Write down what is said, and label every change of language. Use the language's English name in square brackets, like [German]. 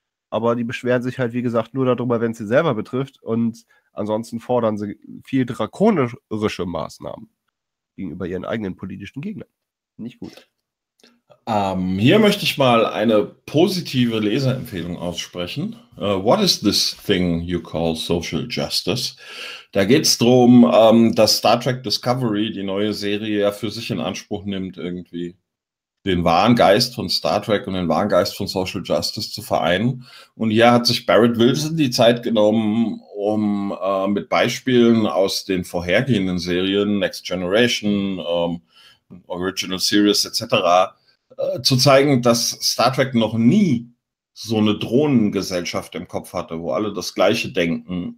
[German] Aber die beschweren sich halt, wie gesagt, nur darüber, wenn es sie selber betrifft, und ansonsten fordern sie viel drakonische Maßnahmen gegenüber ihren eigenen politischen Gegnern. Nicht gut. Hier möchte ich mal eine positive Leserempfehlung aussprechen. [English] What is this thing you call social justice? [German] Da geht es darum, dass Star Trek Discovery, die neue Serie, ja für sich in Anspruch nimmt, irgendwie den wahren Geist von Star Trek und den wahren Geist von Social Justice zu vereinen. Und hier hat sich Barrett Wilson die Zeit genommen, um mit Beispielen aus den vorhergehenden Serien, Next Generation, Original Series etc., zu zeigen, dass Star Trek noch nie so eine Drohnengesellschaft im Kopf hatte, wo alle das Gleiche denken.